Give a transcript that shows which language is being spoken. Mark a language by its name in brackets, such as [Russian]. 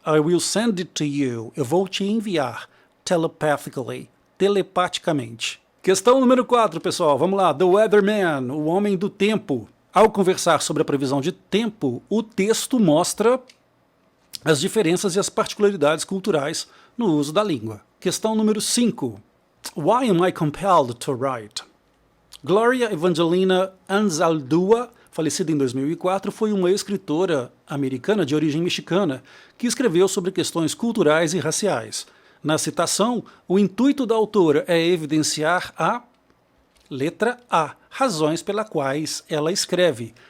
[English] I will send it to you. [Portuguese] Eu vou te enviar telepaticamente. Questão número 4, pessoal, vamos lá. The Weatherman, o homem do tempo. Ao conversar sobre a previsão de tempo, o texto mostra as diferenças e as particularidades culturais no uso da língua. Questão número 5. [English] Why am I compelled to write? [Portuguese] Gloria Evangelina Anzaldúa, falecida em 2004, foi uma escritora americana de origem mexicana que escreveu sobre questões culturais e raciais. Na citação, o intuito da autora é evidenciar a letra A, razões pelas quais ela escreve.